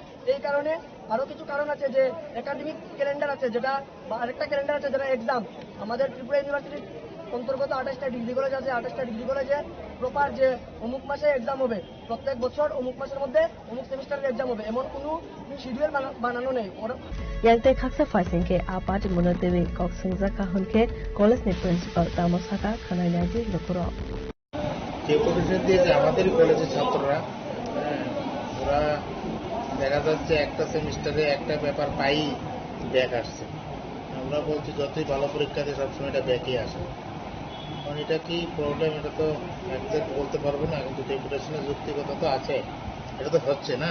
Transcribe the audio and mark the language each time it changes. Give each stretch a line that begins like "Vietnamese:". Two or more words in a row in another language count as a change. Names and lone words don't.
Bangla: এই কারণে আরো কিছু কারণ আছে, যে
English: academic calendar
Bangla: আছে যেটা, বা আরেকটা ক্যালেন্ডার আছে যেটা এক্সাম। আমাদের ত্রিপুরা ইউনিভার্সিটির অন্তর্গত 28টা
English: degree college
Bangla: আছে, 28টা
English: degree college
Bangla: প্রপার যে অমুক মাসে এক্সাম হবে, প্রত্যেক বছর অমুক মাসের মধ্যে অমুক সেমিস্টারের এক্সাম হবে, এমন কোনো শিডিউল বানানো নেই।
Kok Borok: Yangte Khaksa Faisingke Apat Munadevi Koksingzaka Hunke College ni Principal Tamosaka Khanaynaji Lokuro.
Bangla: যে প্রতিষ্ঠান দিয়েছে আমাদের কলেজের ছাত্ররা, ওরা দেখা যাচ্ছে একটা সেমিস্টারে একটা পেপার পাই ব্যাক আসছে। আমরা বলছি যতই ভালো পরীক্ষা দিয়ে সবসময় এটা ব্যাকই আসে। কারণ এটা কি প্রবলেম, এটা তো একজ্যাক্ট বলতে পারবো না, কিন্তু ডেপুটেশনের যুক্তিগত তো আছে, এটা তো হচ্ছে না।